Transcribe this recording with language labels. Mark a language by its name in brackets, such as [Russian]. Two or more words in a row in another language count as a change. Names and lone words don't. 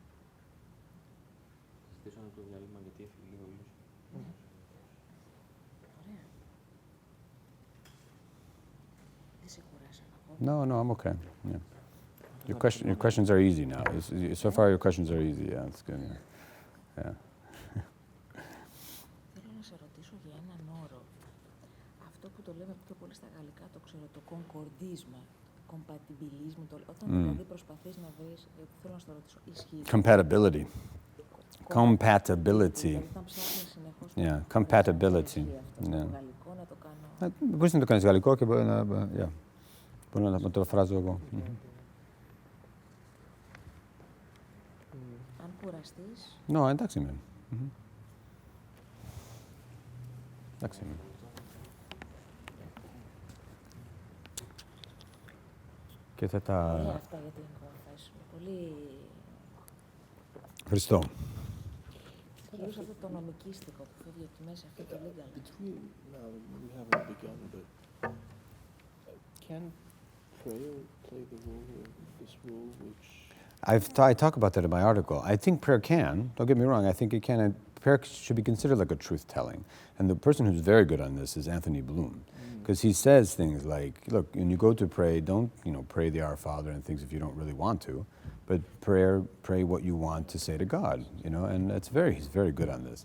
[English] No, I'm okay. Yeah. Your questions are easy now. So far, your questions are easy. Yeah, it's good. Yeah. [Greek] Θέλω να σε ρωτήσω για έναν όρο. Αυτό που το λέμε πιο πολύ στα γαλλικά, το ξέρω, το [French] concordisme, compatibilisme. [Greek] Όταν δηλαδή προσπαθείς να βρεις, θέλω να σε ρωτήσω, ισχύει. [English] Compatibility. Compatibility. Yeah, compatibility. [Greek] Στο γαλλικό να το κάνω. Μπορείς να το κάνεις γαλλικό και μπορεί να το φράζω εγώ. Αν κουραστείς... No, εντάξει είμαι. Εντάξει είμαι. Και θα τα... Ωραία αυτά για την confession. Πολύ... Ευχαριστώ. Κυρίως αυτό το νομικίστικο που φεύγει από τη μέση, αυτό το legal. [English] We haven't begun, but can prayer play the role of this role which... I talk about that in my article. I think prayer can, don't get me wrong, I think it can, and prayer should be considered like a truth-telling. And the person who's very good on this is Anthony Bloom, because he says things like, look, when you go to pray, don't, pray the Our Father and things if you don't really want to, but pray what you want to say to God, and he's very good on this.